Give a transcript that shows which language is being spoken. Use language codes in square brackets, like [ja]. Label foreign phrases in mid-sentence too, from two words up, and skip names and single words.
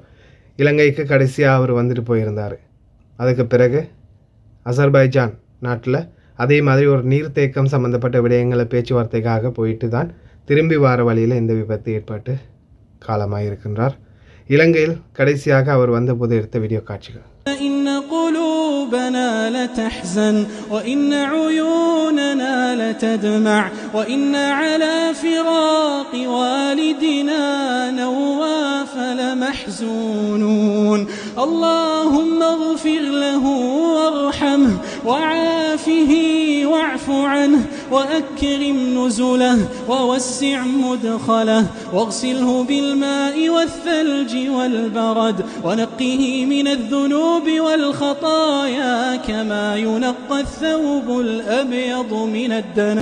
[ta] இலங்கைக்கு கடைசியாக அவர் வந்துட்டு போயிருந்தார். அதுக்கு பிறகு அசர்பைஜான் நாட்டில் அதே மாதிரி ஒரு நீர்த்தேக்கம் சம்மந்தப்பட்ட விடயங்களை பேச்சுவார்த்தைக்காக போயிட்டு தான் திரும்பி வார வழியில் இந்த விபத்து ஏற்பட்டு காலமாக இருக்கின்றார். இலங்கையில் கடைசியாக அவர் வந்தபோது எடுத்த வீடியோ காட்சிகள். [ar] قلوبنا لتحزن وإن عيوننا لتدمع وإن على فراق والدنا نواف لمحزونون اللهم اغفر له وارحمه وعافه واعف عنه وأكرم نزله ووسع مدخله واغسله بالماء والثلج والبرد ونقه من الذنوب والخطايا كما ينقى الثوب الأبيض من الدنس.